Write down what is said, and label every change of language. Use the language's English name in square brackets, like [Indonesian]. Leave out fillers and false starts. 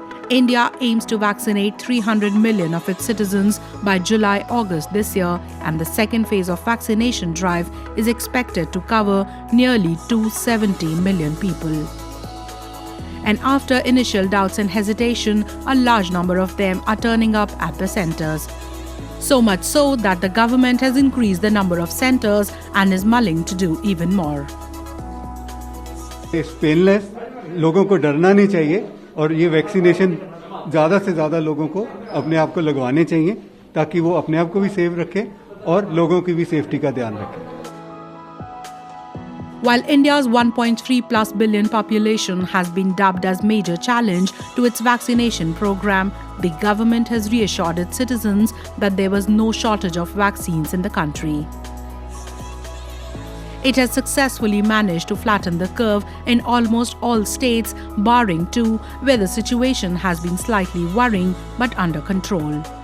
[English] India aims to vaccinate 300 million of its citizens by July-August this year, and the second phase of vaccination drive is expected to cover nearly 270 million people. And after initial doubts and hesitation, a large number of them are turning up at the centres. So much so that the government has increased the number of centres and is mulling to do even more. It's painless, [Hindi] लोगों को डरना नहीं चाहिए और ये vaccination ज़्यादा से ज़्यादा लोगों को अपने आप को लगवाने चाहिए ताकि वो अपने आप को भी सेफ रखें और लोगों की भी सेफ्टी का ध्यान रखें. [English] While India's 1.3+ billion population has been dubbed as major challenge to its vaccination program, the government has reassured its citizens that there was no shortage of vaccines in the country. It has successfully managed to flatten the curve in almost all states, barring two, where the situation has been slightly worrying but under control.